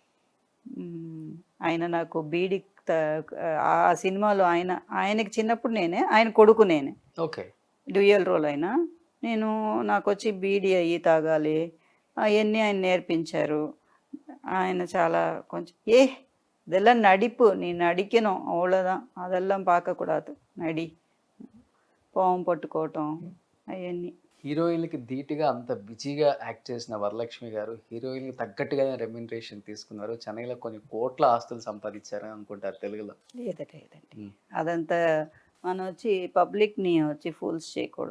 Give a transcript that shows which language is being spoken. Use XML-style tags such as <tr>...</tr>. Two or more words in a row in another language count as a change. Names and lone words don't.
<te>ఆయన నాకు బీడీ త ఆ సినిమాలో ఆయనకి చిన్నప్పుడు ఆయన కొడుకు నేనే. ఓకే.</te> <en>dual role</en> <te>అయినా. నాకొచ్చి బీడీ అయ్యి తాగాలి అయన్నీ ఆయన నేర్పించారు. ఆయన చాలా కొంచెం</te> <ta>இதெல்லாம் நடிப்பு. நீ நடிக்கணும் அவ்வளோதான். அதெல்லாம் பார்க்கக்கூடாது.</ta> <te>నడి. పాము పట్టుకోవటం అవన్నీ. హీరోయిన్‌లకి ధీటుగా అంత బిజీగా యాక్ట్ చేసిన వరలక్ష్మి గారు హీరోయిన్‌కి తగ్గట్టుగానే రెమ్యునరేషన్ తీసుకున్నారు. చెన్నైలో కొన్ని కోట్ల ఆస్తులు సంపాదించారని అనుకుంటారు తెలుగులో. లేదండి. హ్మ్. అదంతా మనం వచ్చి పబ్లిక్‌ని ఫూల్స్ చేయకూడదు.</te>